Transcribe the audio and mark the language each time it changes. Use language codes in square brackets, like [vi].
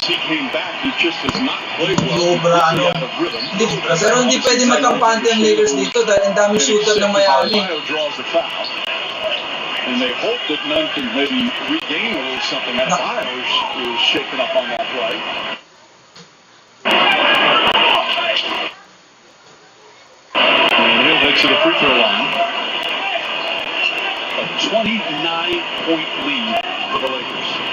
[en] since he came back, he just has not played well. [tl] Sobra, ano. Pero hindi pwede magkampante ang Lakers dito dahil ang daming shooter ng Miami. [en] Adebayo draws the foul. And they hope that Nunn can maybe regain a little something. Adebayo is shaken up on that play. And he'll head to the free throw line. A 29-point lead for the Lakers.